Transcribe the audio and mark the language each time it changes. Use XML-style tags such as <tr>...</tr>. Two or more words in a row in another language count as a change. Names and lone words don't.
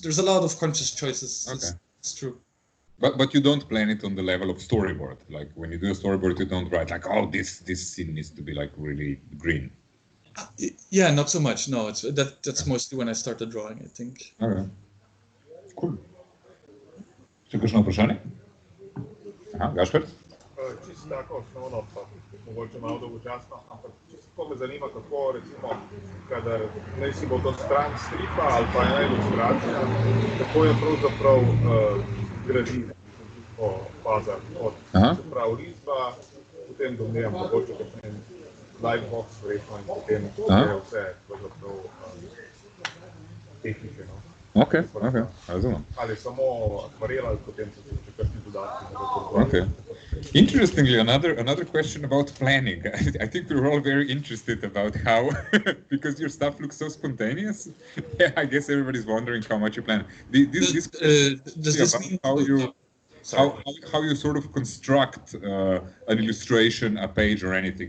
<en>There's a lot of conscious choices. Okay. It's true. But you don't plan it on the level of storyboard. Like when you do a storyboard, you don't write like, oh, this scene needs to be like really green. Yeah, not so much. No, that's mostly when I started drawing, I think. Okay. Cool.</en> <sl>Še kakšno vprašanje? Aha, Gašper? Čisto tako osnovno, pa mogoče malo dolgočasno, ampak čisto me zanima, kako recimo, kadar naj si bo to stran stripa ali pa ena ilustracija, kako je pravzaprav gradivo po fazah od risba, potem domnevam mogoče kakšen lightbox verjetno in potem je vse pravzaprav tehnike, no. Okay, razumem. Ali samo akvarela, ali potem so še kakšni dodatki.</sl> <en>Okay. Interestingly, another question about planning. I think we're all very interested about how, because your stuff looks so spontaneous. Yeah, I guess everybody's wondering how much you plan. Does this mean how you sort of construct an illustration, a page, or anything?</en>